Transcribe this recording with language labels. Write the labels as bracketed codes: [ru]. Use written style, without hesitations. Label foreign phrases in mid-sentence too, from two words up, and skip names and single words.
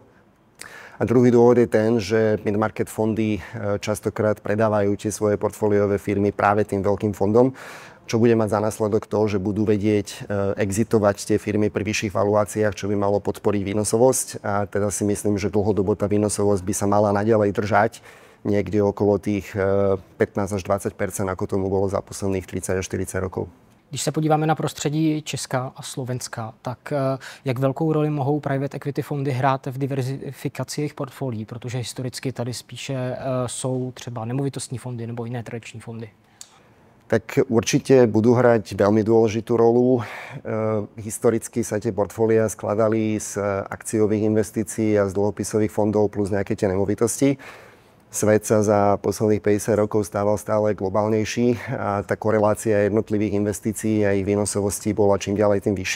[sk] A druhý dôvod je ten, že mid-market fondy častokrát predávajú tie svoje portfóliové firmy práve tým veľkým fondom, čo bude mať za následok to, že budú vedieť exitovať tie firmy pri vyšších valuáciách, čo by malo podporiť výnosovosť. A teda si myslím, že dlhodobo tá výnosovosť by sa mala naďalej držať niekde okolo tých 15 až 20%, ako tomu bolo za posledných 30 až 40 rokov. [cs] Když se podíváme na prostředí Česka a Slovenska, tak jak velkou roli mohou [en] private equity [cs] fondy hrát v diverzifikaci jejich portfolií, protože historicky tady spíše jsou třeba nemovitostní fondy nebo jiné tradiční fondy? [sk] Tak určite budú hrať veľmi dôležitú rolu. Historicky sa tie portfólia skladali z akciových investícií a z dlhopisových fondov plus nejaké tie nemovitosti. Svet sa za posledných 50 rokov stával stále globálnejší a tá korelácia jednotlivých investícií a ich výnosovosti bola čím ďalej tým vyššia.